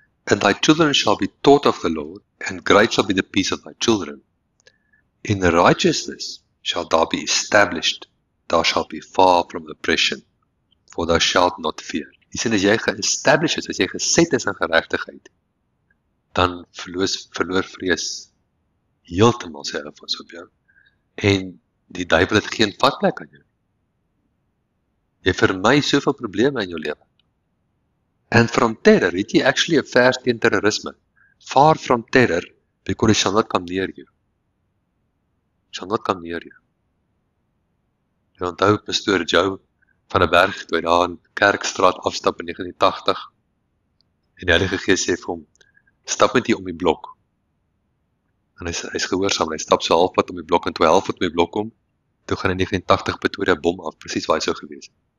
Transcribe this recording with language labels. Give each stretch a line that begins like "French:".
English: And thy children shall be taught of the Lord, and great shall be the peace of thy children. In righteousness shall thou be established, thou shalt be far from oppression, for thou shalt not fear.
Afrikaans: Jy sien, as jy ge-established is, as jy geset is in geregtigheid, dan verloor vrees heeltemal sy invloed op jou. En die duiwel het geen vatplek aan jou. Jy vermy soveel probleme in jou lewe.
English: And from terror,
Afrikaans: het jy actually 'n vers teen terrorisme.
English: Far from terror, because it shall not come near you. It shall not come near you.
Afrikaans: Jy onthou pastoor Joe van 'n berg, toe hy daar in Kerkstraat afstap in 1980, en die Heilige Gees sê vir hom, stap met jy om die blok. En hy is gehoorsaam, hy stap so halfpad om die blok, en toe hy halfpad om die blok kom, toe gaan in 1980 Pretoria bom af, presies waar hy sou gewees.